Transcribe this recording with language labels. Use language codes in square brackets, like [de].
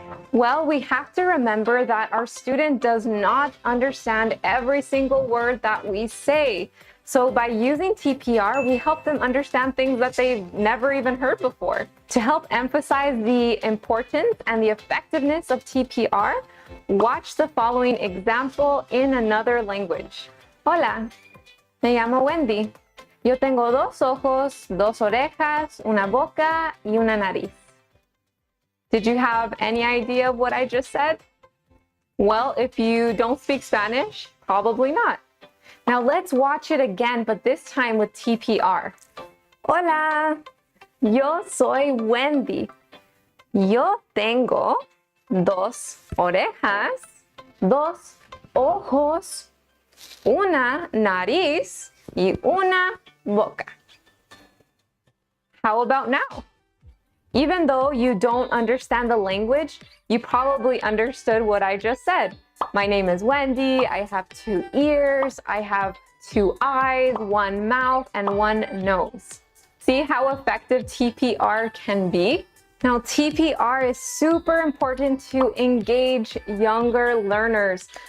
[en] Well, we have to remember that our student does not understand every single word that we say. So by using TPR, we help them understand things that they've never even heard before. To help emphasize the importance and the effectiveness of TPR, watch the following example in another language. [es] Hola, me llamo Wendy. Yo tengo 2 ojos, 2 orejas, una boca y una nariz. [en] Did you have any idea of what I just said? Well, if you don't speak Spanish, probably not. Now let's watch it again, but this time with TPR. [es] Hola, yo soy Wendy. Yo tengo 2 orejas, 2 ojos, una nariz y una boca. [en] How about now? Even though you don't understand the language, you probably understood what I just said. My name is Wendy, I have 2 ears, I have 2 eyes, 1 mouth, and 1 nose. See how effective TPR can be? Now, TPR is super important to engage younger learners.